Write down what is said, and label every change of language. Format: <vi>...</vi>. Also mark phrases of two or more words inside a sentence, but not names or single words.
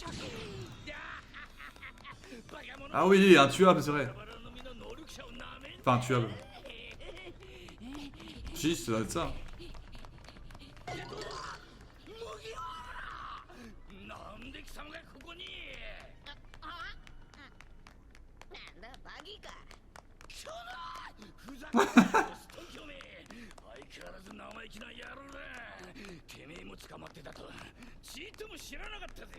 <fr>Ah oui, il est intuable, c'est vrai. Enfin, intuable. Si, ça doit être ça.</fr> <ja>なんで貴様がここに。なんだバギーか。ふざけんなよ、ストンキョメ。相変わらず生意気な野郎だ。てめえも捕まってたとちっとも知らなかったぜ。</ja>